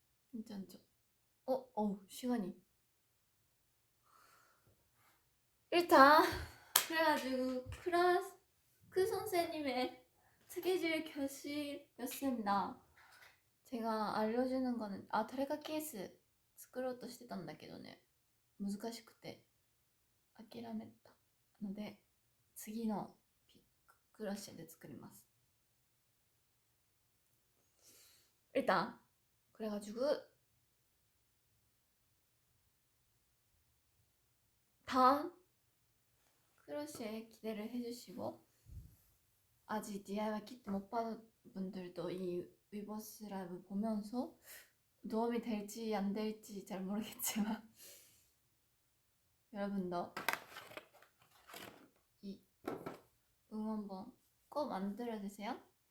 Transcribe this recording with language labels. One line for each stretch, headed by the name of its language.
Korean: 진짜. 시간이. 일단 그래가지고 그 선생님의 스케줄 교실이었습니다. 제가 알려주는 거는
Japanese: トレカケース作ろうとしてたんだけどね、難しくて諦めたので次のクラッシェで作ります。
Korean: 일단 그래가지고 다음 크러쉬에 기대를 해주시고, 아직 DIY 키트 못 받은 분들도 이 위버스 라이브 보면서 도움이 될지 안 될지 잘 모르겠지만 여러분도 이 응원봉 꼭 만들어 주세요.